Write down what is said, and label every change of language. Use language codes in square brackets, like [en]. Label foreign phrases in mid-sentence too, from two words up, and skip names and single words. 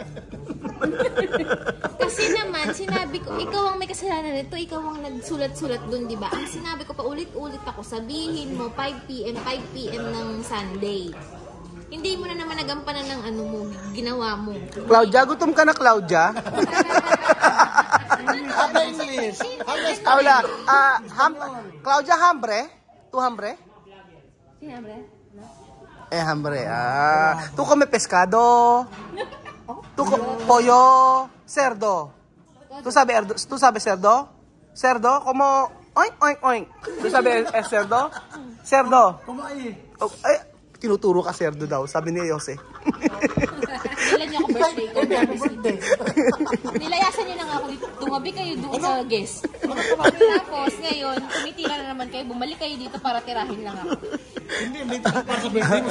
[tl] Kasi naman, sinabi ko, ikaw ang may kasalanan nito, ikaw ang nagsulat-sulat dun, di ba? Ang sinabi ko pa ulit-ulit ako, sabihin mo 5 p.m. ng Sunday. Hindi mo na naman nagampanan ng ano mo, ginawa mo. Claudia, gutom ka na, Claudia? Apa English? [es] Paula, Claudia, hambre? Tu hambre? [tl] Sinabi? [es] Hambre. Tu come pescado? Tu pollo? Cerdo? Tu sabe cerdo? Cerdo? Como oink, oink, oink. Tu sabe cerdo? Cerdo? Como ahí? [tl] Tinuturo ka cerdo daw, sabi ni Jose. Nilan niya ako birthday ko. Nilayasan niyo lang ako dito. Tumabi kayo doon sa guest. Tapos ngayon, tumitira na naman kayo. Bumalik kayo dito para tirahin lang ako. Hindi para sa birthday mo.